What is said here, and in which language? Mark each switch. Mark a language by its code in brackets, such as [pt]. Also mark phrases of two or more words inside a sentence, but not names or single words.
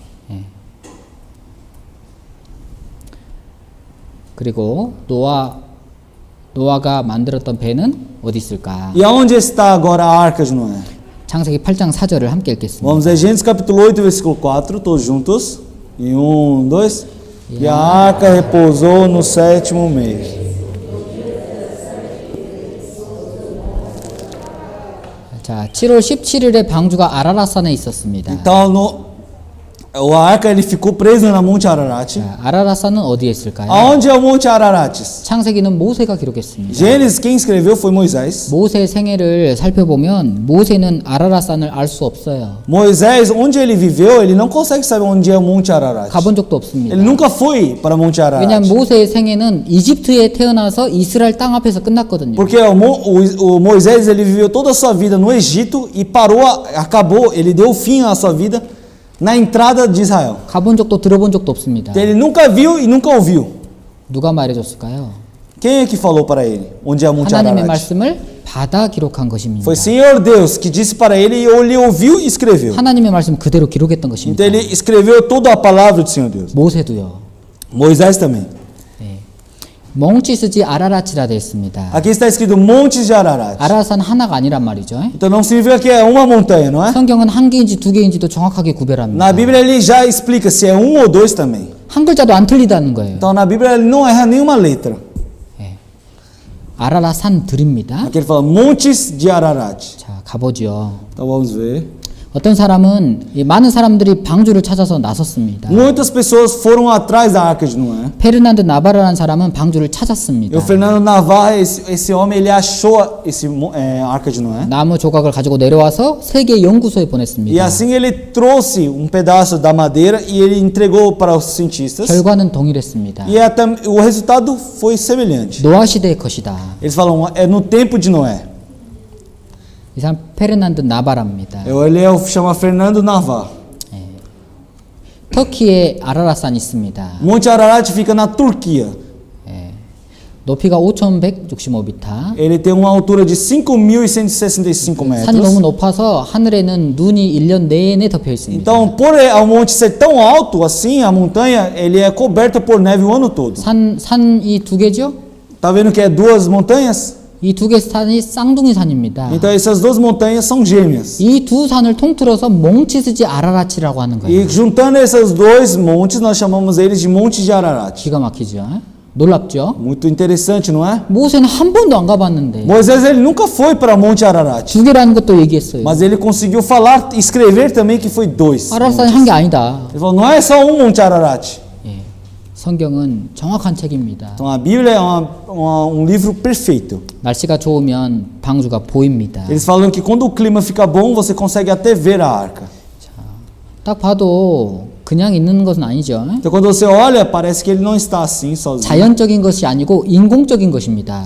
[ko] 그리고 노아가 만들었던 배는 어디 있을까? [pt] E aonde está agora a arca de Noé? [ko] 창세기 8장 4절을 함께 읽겠습니다. [pt] Vamos a Gênesis capítulo 8, versículo 4, todos juntos. E 1, 2. E a arca repousou no 7º mês. [ko] 자, 7월 17일에 방주가 아라랏산에 있었습니다. [pt] Então, a arca ele ficou preso na Monte Ararat. [ko] 자, 아라랏산은 어디에 있을까요? [pt] Aonde é o Monte Ararat? [ko] 창세기는 모세가 기록했습니다. [pt] Gênesis, quem escreveu foi Moisés. [ko] 모세 생애를 살펴보면 모세는 아라랏산을 알 수 없어요. [pt] Moisés, onde ele viveu, ele não consegue saber onde é o Monte Ararat. [ko] 가본 적도 없습니다. [pt] Ele nunca foi para Monte [ko] 왜냐하면 [pt] Ararat. [ko] 모세의 생애는 이집트에 태어나서 이스라엘 땅 앞에서 끝났거든요. [pt] Porque o Moisés ele viveu toda a sua vida no Egito e acabou, ele deu fim à sua vida na entrada de Israel. [ko] 가본 적도 들어본 적도 없습니다. [pt] Ele nunca viu e nunca ouviu. [ko] 누가 말해줬을까요? [pt] Quem é que falou para ele onde é o Monte [ko] 하나님의 [pt] Ararat? [ko] 말씀을 받아 기록한 것입니다. [pt] Foi Senhor Deus que disse para ele e ele ouviu e escreveu. [ko] 하나님의 말씀 그대로 기록했던 [pt] Então [ko] 것입니다. [pt] ele escreveu toda a palavra do Senhor Deus. [ko] 모세도요. [pt] Moisés também. [ko] 멍치스지 아라라치라 되어 있습니다. [pt] Aqui está escrito Montes de Ararat. [ko] 아라산 하나가 아니란 말이죠. [pt] Então não significa que é uma montanha, não é? [ko] 성경은 한 개인지 두 개인지도 정확하게 구별합니다. [pt] Na Bíblia ele já explica se é um ou dois também. [ko] 한 글자도 안 틀리다는 거예요. [pt] Então na Bíblia ele não erra nenhuma letra. [ko] 아라라산들입니다. [pt] Aqui ele fala Montes de Ararat. [ko] 자, 가보죠. [pt] Então vamos ver. [ko] 어떤 사람은 이 많은 사람들이 방주를 찾아서 나섰습니다. [pt] Muitas pessoas foram atrás da Arca de Noé. [ko] 페르난드 나바라라는 사람은 방주를 찾았습니다. [pt] E o Fernando Navarra, esse homem, ele achou Arca de Noé. [ko] 나무 조각을 가지고 내려와서 세계 연구소에 [pt] E [ko] 보냈습니다. [pt] assim ele trouxe um pedaço da madeira e ele entregou para os cientistas. [ko] 결과는 동일했습니다. [pt] E o resultado foi semelhante. [ko] 노아 시대의 것이다. [pt] Eles falam, é no tempo de Noé. [ko] 이 사람 페르난드 나바라입니다. [pt] Ele chama Fernando Navarra. [ko] 터키에 아라라산이 있습니다. [pt] Monte Ararat fica na Turquia. [ko] 높이가 5,165m. [pt] Ele tem uma altura de 5.165 [ko] 산이 너무 [pt] metros. [ko] 높아서 하늘에는 눈이 1년 내내 덮여 있습니다. [pt] Então, por o monte ser tão alto assim, a montanha, ele é coberta por neve o ano todo. [ko] 산이 두 개죠? [pt] Tá vendo que é duas montanhas? [ko] 이 두 개 산이 쌍둥이 산입니다. [pt] Então essas duas montanhas são gêmeas. [ko] 이 두 산을 통틀어서 몽치스지 아라라치라고 하는 거예요. [pt] E juntando esses dois montes, nós chamamos eles de Monte de Ararat. [ko] 기가 막히죠? 놀랍죠? [pt] Muito interessante, não é? [ko] 모세는 한 번도 안 가봤는데 [pt] Moisés ele nunca foi para Monte Ararat, [ko] 두 개라는 것도 얘기했어요. [pt] mas ele conseguiu falar, escrever também que foi dois. [ko] 아라라산이 한 게 아니다. [pt] Ele falou, não é só um Monte Ararat. [ko] 성경은 정확한 책입니다. [pt] Então a Bíblia é livro perfeito. [ko] 날씨가 좋으면 방주가 보입니다. [pt] Eles falam que quando o clima fica bom, você consegue até ver a arca. [ko] 딱 봐도 그냥 있는 것은 아니죠. [pt] Então quando você olha, parece que ele não está assim sozinho. [ko] 자연적인 것이 아니고 인공적인 것입니다.